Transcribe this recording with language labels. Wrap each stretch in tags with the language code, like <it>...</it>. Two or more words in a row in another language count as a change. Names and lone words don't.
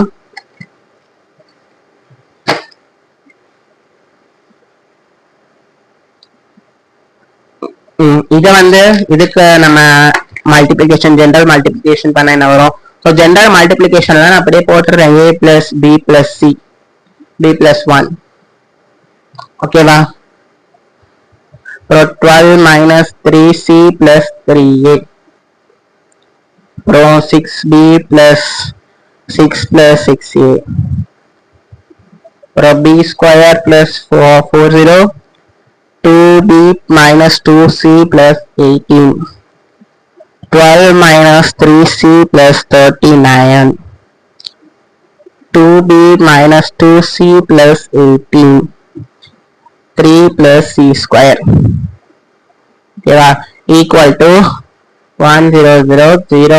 <ta>இது வந்து இதுக்கு நம்ம</ta> <en>multiplication general multiplication</en> <ta>பண்ண என்ன வரும் ஸோ</ta> <en>general multiplication</en> <ta>நான் அப்படியே போட்டுறேன்</ta> <en>a plus b plus c b plus 1 ஓகேவா அப்புறம் 12 minus 3c plus 3a அப்புறம் 6b plus 6 plus 6a அப்புறம் b square plus 40 2b minus 2c plus 18 12 minus 3c plus 39 2b minus 2c plus 18 3 plus c square okay equal to 1 0 0 0</en>